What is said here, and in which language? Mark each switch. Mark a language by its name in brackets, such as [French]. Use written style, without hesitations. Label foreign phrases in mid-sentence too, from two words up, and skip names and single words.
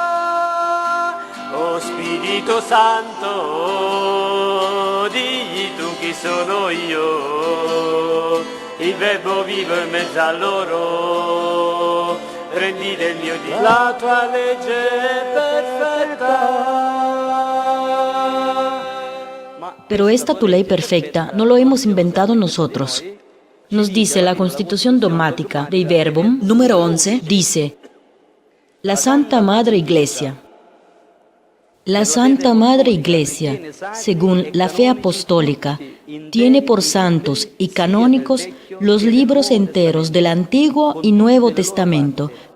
[Italian] Oh Spirito Santo, digli tu chi sono io, il Verbo vivo in mezzo a loro, rendi del mio Dio la tua legge perfetta. [Spanish] Pero esta tu ley perfecta no lo hemos inventado nosotros. Nos dice la Constitución Dogmática Dei Verbum, número 11, dice, la Santa Madre Iglesia. La Santa Madre Iglesia, según la fe apostólica, tiene por santos y canónicos los libros enteros del Antiguo y Nuevo Testamento.